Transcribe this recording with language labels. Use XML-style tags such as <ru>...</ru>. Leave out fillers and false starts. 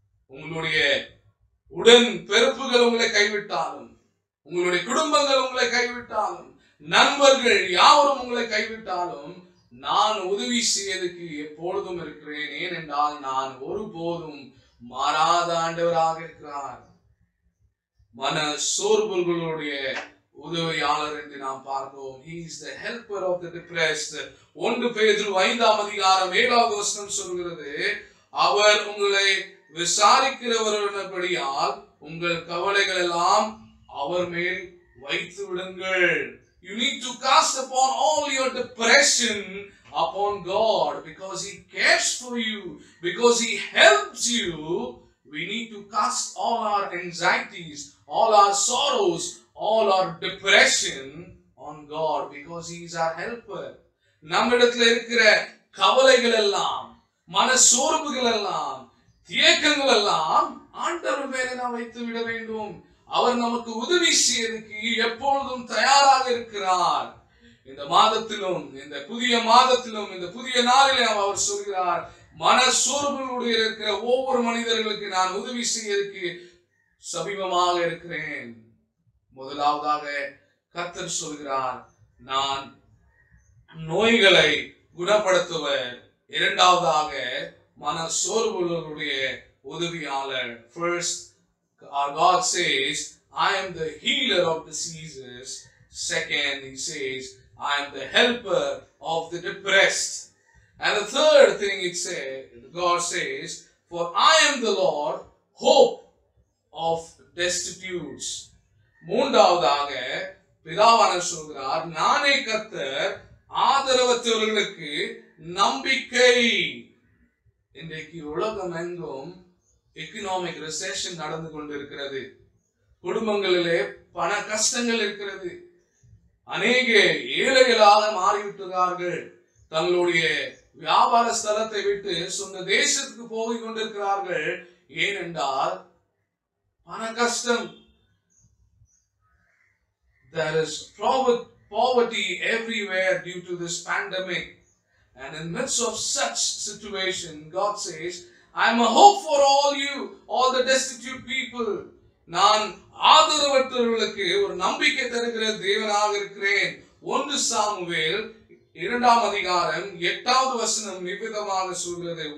<ta>உங்களுடைய உடன் பிறப்புகள் உங்களை கைவிட்டாலும், உங்களுடைய குடும்பங்கள் உங்களை கைவிட்டாலும், நண்பர்கள் யாவரும் உங்களை கைவிட்டாலும், நான் உதவி செய்வதற்கு எப்பொழுதும் இருக்கிறேன். ஏனென்றால் நான் ஒருபோதும் மாறாத ஆண்டவராக இருக்கிறார். மன சோர்வுகளுடைய உதவியாளர் என்று நாம் பார்க்கிறோம்.</ta> <en>He is the helper of the depressed.</en> <ta>1 பேதுரு 5:7 வசனம் சொல்கிறது, அவர் உங்களை விசாரிக்கிறவர்படியால் உங்கள் கவலைகள் எல்லாம் அவர் மேல் வைத்து விடுங்கள்.</ta> <en>You need to cast upon all your depression upon God because He cares for you, because He helps you we need to cast all our anxieties, all our sorrows, all our depression on God, because He is our helper.</en> <ta>நம்மிடத்தில் இருக்கிற கவலைகள் எல்லாம், மன சோர்வுகள் எல்லாம், தியக்கங்கள் எல்லாம் ஆண்டவர் மேலே நாம் வைத்து விட வேண்டும். அவர் நமக்கு உதவி செய்யறதுக்கு எப்பொழுதும் தயாராக இருக்கிறார். இந்த மாதத்திலும், இந்த புதிய மாதத்திலும், இந்த புதிய நாளிலும் அவர் சொல்கிறார், மன சோர்வுகளோடு இருக்கிற ஒவ்வொரு மனிதர்களுக்கு நான் உதவி செய்யறதுக்கு சமீபமாக இருக்கிறேன். முதலாவதாக கர்த்தர் சொல்கிறார், நான் நோய்களை குணப்படுத்துவர். இரண்டாவதாக மன சோர்வுகளுடைய உதவியாளர்.</ta> <en>First, our God says, I am the healer of diseases. Second, He says, I am the helper of the depressed. And the third thing God says, for I am the Lord, hope of destitutes.</en> <ta>மூன்றாவதாக பிதாவானவர் சொல்கிறார், நானே கர்த்தர், ஆதரவற்றவர்களுக்கு நம்பிக்கை. இன்றைக்கு உலகம் எங்கும்</ta> <en>economic recession</en> <ta>நடந்து கொண்டிருக்கிறது. குடும்பங்களிலே பண கஷ்டங்கள் இருக்கிறது. அநேக ஏழைகளாக மாறிவிட்டார்கள். தங்களுடைய வியாபார ஸ்தலத்தை விட்டு சொந்த தேசத்துக்கு போய் கொண்டிருக்கிறார்கள். ஏனென்றால் பண கஷ்டம்.</ta> <en>There is poverty everywhere due to this pandemic. And in the midst of such situation, God says, I am a hope for all you, all the destitute people.</en> <ta>நான் ஆதரவற்றவர்களுக்கு ஒரு நம்பிக்கை தருகிற தேவனாக இருக்கிறேன். 1 சாமுவேல் 2ஆம் அதிகாரம் 8வது வசனம் நிபிதமாக சொல்கிறது.</ta>